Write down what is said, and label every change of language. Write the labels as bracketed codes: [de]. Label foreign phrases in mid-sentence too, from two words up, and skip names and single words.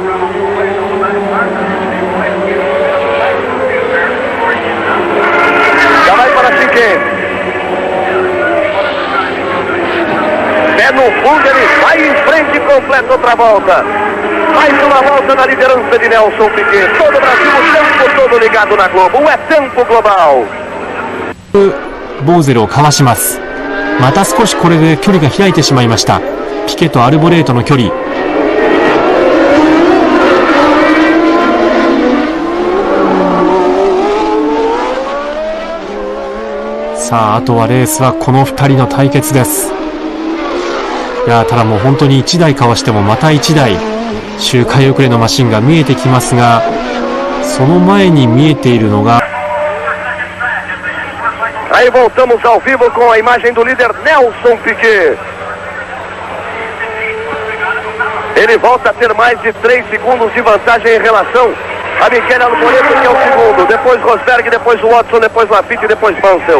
[pt] Já vai para a chicane. Pé no fundo, ele vai em frente e completa outra volta. Mais uma volta na liderança de Nelson Piquet. Todo o Brasil, o tempo todo ligado na Globo. É tempo global. [ja] ボーゼルをかわします。また少しこれで距離が開いてしまいました。ピケとアルボレートの距離。さあ、あとはレースはこの2人の対決です。いやただもう本当に1台かわしてもまた1台周回遅れのマシンが見えてきますが、その前に見えているのが [pt] Aí voltamos ao vivo com a imagem do líder Nelson Piquet. Ele volta a ter mais de 3 segundos de vantagem em relação a Michele Alboreto, que é o 2º. Depois Rosberg, depois Watson, depois Lafitte e depois Mansell.